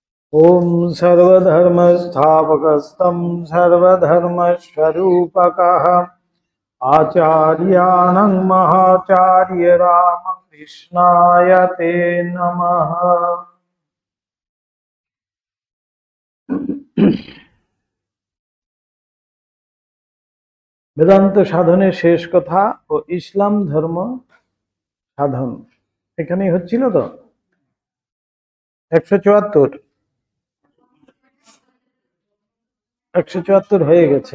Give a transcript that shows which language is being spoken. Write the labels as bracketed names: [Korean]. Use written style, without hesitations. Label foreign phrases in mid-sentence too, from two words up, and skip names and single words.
[Sanskrit] ओम सर्वधर्मस्थापकस्तं सर्वधर्मस्वरूपकः आचार्याणं महाचार्य रामकृष्णाय ते नमः। [Bangla] বেদান্ত সাধনের শেষ কথা ও ইসলাম ধর্ম সাধন এখানেই হচ্ছিল তো 174 হয়ে গেছে।